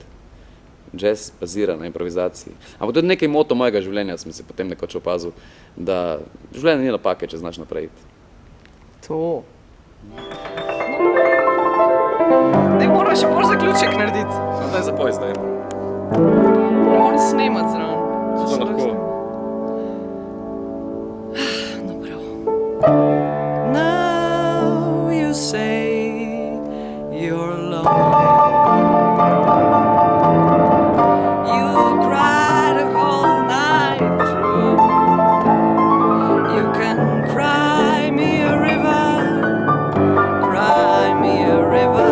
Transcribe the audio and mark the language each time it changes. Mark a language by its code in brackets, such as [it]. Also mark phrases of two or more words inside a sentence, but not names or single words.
[sl] Jazz bazira na improvizaciji. Ampak to je nekaj moto mojega življenja, sem se potem nekoč opazil, da življenje ni napake, če znaš naprej iti. To. Ne moraš še bolj zaključek narediti. Daj zapoj zdaj. Ne moram snemati zraven. Zato lahko. No, prav. [en] Now you say you're lonely. You cry the whole night through. You can cry me a river, cry me a river.